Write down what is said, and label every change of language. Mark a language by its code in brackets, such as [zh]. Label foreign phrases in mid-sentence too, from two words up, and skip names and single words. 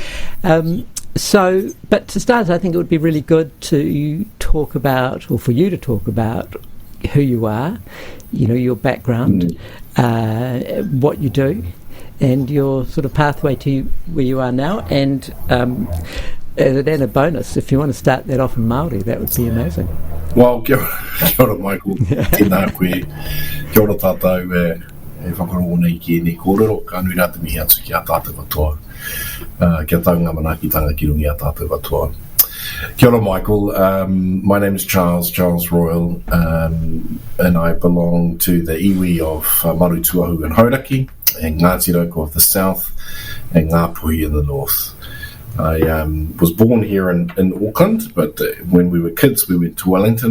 [en] But to start, I think it would be really good to talk about, or for you to talk about, who you are, your background, what you do, and your sort of pathway to where you are now, and a bonus, if you want to start that off in Māori, that would be amazing. Well, [mi] kia ora Michael, tēnā koe, kia ora tātou, e whakarongo nei ki nei kōrero, ka nui rā te mihi atu ki a tātou watoa, kia taunga manakitanga ki rungi a tātou watoa. Kia ora [en] Michael, my name is Charles Royal, and I belong to the iwi of Marutuahu and Hauraki, and Ngāti Rauko of the south, and Ngāpuhi in the north. I was born here in Auckland, but when we were kids, we went to Wellington.